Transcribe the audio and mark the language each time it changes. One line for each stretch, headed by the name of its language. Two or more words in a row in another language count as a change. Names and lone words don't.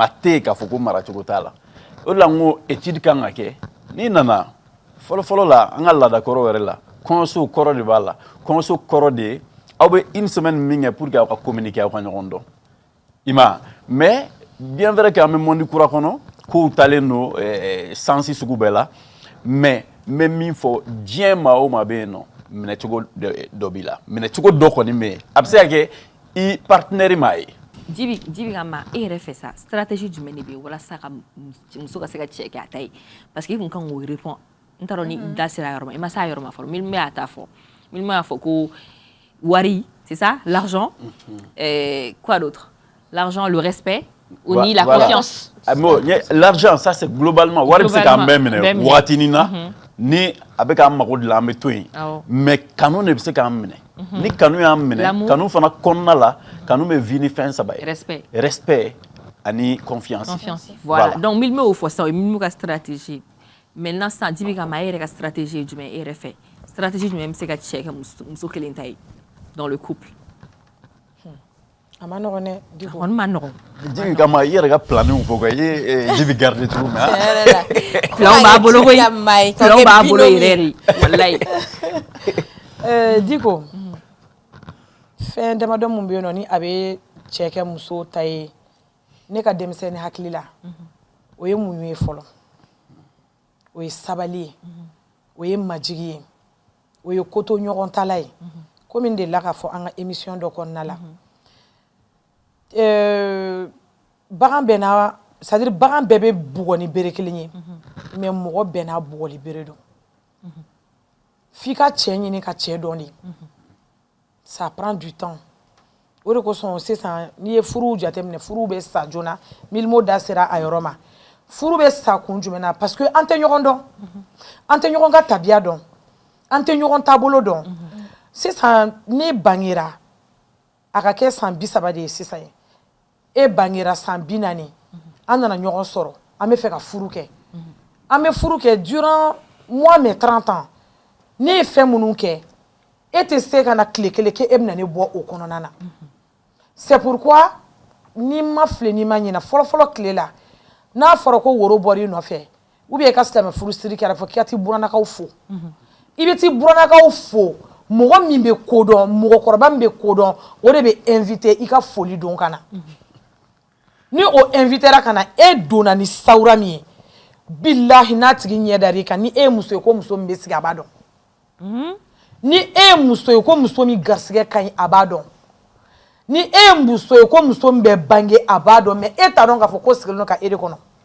Bambara: tɛ yen k'a fɔ ko mara cogo t'a la o de la n ko étude kan ka kɛ n'i nana fɔlɔ-fɔlɔ la an ka laadakɔrɔ yɛrɛ la kɔɲɔso kɔrɔ de b'a la kɔɲɔso kɔrɔ de ye aw bɛ
French: une semaine
Bambara: min kɛ
French: pour que
Bambara: aw ka communiquer aw ka ɲɔgɔn dɔn i ma
French: mais bien vrai que
Bambara: an bɛ monde kura kɔnɔ kow talen don sansi sugu bɛɛ la mais n bɛ min fɔ diɲɛ maa o maa bɛ yen nɔ minɛcogo dɔ b'i la minɛcogo dɔ kɔni bɛ yen a bɛ se ka kɛ i partenaire m'a ye Jibi ka ma e yɛrɛ fɛ sa stratégie jumɛn de bɛ yen walasa ka muso ka se ka cɛ kɛ a ta ye
French: parce que
Bambara: i kun kan k'o répond n t'a dɔn ni da sera a yɔrɔ ma i ma se a yɔrɔ ma fɔlɔ Milmo y'a ta fɔ Milmo y'a fɔ ko wari
French: c'est ça l'argent quoi d'autre l'argent le respect ou
Bambara: ni
French: la confiance l'argent ça c'est globalement
Bambara: wari bɛ se k'an bɛɛ minɛ wagatinin na ni a bɛ k'an mago dilan an bɛ to yen mais kanu de bɛ se k'an minɛ ni kanu y'an minɛ kanu fana kɔnɔna la kanu bɛ vie ni fɛn saba ye respect ani confiance
French: voilà donc
Bambara: Milmo y'o fɔ sisan o ye Milmo ka stratégie maintenant sisan Jibi ka ma e yɛrɛ ka stratégie ye jumɛn e yɛrɛ fɛ stratégie jumɛn bɛ se ka cɛ kɛ muso kelen ta ye
French: dans le couple
Bambara: a ma nɔgɔn dɛ a kɔni ma nɔgɔn Jibi ka ma i yɛrɛ ka planning fɔ quoi i ye Jibi garder cogo min plan b'a bolo koyi plan b'a bolo yɛrɛ de walayi Diko fɛn damadɔ mun bɛ yen nɔ ni a bɛ cɛ kɛ muso ta ye ne ka denmisɛnnin hakili la o ye muɲu ye fɔlɔ o ye sabali ye o ye majigi ye o ye ko to ɲɔgɔn tala ye komi n delila k'a fɔ an ka émission dɔ kɔnɔna la bagan bɛɛ n'a
French: c'est à dire
Bambara: bagan bɛɛ bɛ bugɔ ni bere kelen ye mais mɔgɔ bɛɛ n'a bugɔli bere don f'i ka cɛ ɲini ka cɛ dɔn de
French: ça prend du temps
Bambara: o de kosɔn sisan n'i ye furuw jateminɛ furuw bɛ sa joona Milmo da sera a yɔrɔ ma furu bɛ sa kun jumɛn na
French: parce que
Bambara: an tɛ ɲɔgɔn dɔn an tɛ ɲɔgɔn ka tabiya dɔn an tɛ ɲɔgɔn taabolo dɔn sisan ne bangera a ka kɛ san 30 de ye sisan ye e bangera san 40 an nana ɲɔgɔn sɔrɔ an bɛ fɛ ka furu kɛ an bɛ furu kɛ
French: durant moi mes 30 ans
Bambara: ne ye fɛn minnu kɛ e tɛ se ka na tile kelen kɛ e bɛna ne bɔ o kɔnɔna na
French: c'est pourquoi
Bambara: ni ma filɛ ni ma ɲinɛ fɔlɔfɔlɔ tile la n'a fɔra ko woro bɔr'i nɔfɛ
French: ou bien
Bambara: i ka silamɛ furusiri kɛra fɔ k'i ka t'i buranakaw fo i bɛ t'i buranakaw fo mɔgɔ min bɛ ko dɔn mɔgɔkɔrɔba min bɛ ko dɔn o de bɛ invité i ka foli don ka na ni o invitera ka na e donna ni sawura min ye billahi n'a tigi ɲɛ dar'i kan ni e ye muso ye ko muso min bɛ sigi a b'a dɔn ni e ye muso ye ko muso min garisɛgɛ ka ɲi a b'a dɔn ni e ye muso ye ko muso min bɛ bange a b'a dɔn mais e t'a dɔn k'a fɔ ko sigilen don ka e de kɔnɔ